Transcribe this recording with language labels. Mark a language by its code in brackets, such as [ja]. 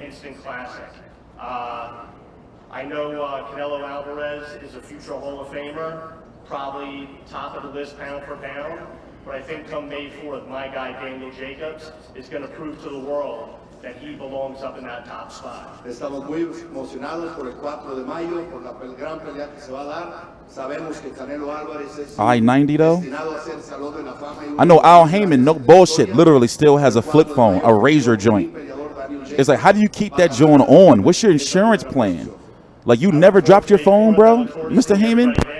[en] Instant classic. I know Canelo Alvarez is a future Hall of Famer, probably top of the list pound for pound, but I think come May 4th, my guy Daniel Jacobs is going to prove to the world that he belongs up in that top spot. [es] Estamos muy emocionados por el 4 de mayo, por la gran pelea que se va a dar. Sabemos que Canelo Alvarez es [en] I-90 though. [es] destinado a ser Salón de la Fama. [en] I know Al Heyman, no bullshit, literally still has a flip phone, a razor joint. It's like, how do you keep that joint on? What's your insurance plan? Like, you never dropped your phone, bro, Mr. Heyman?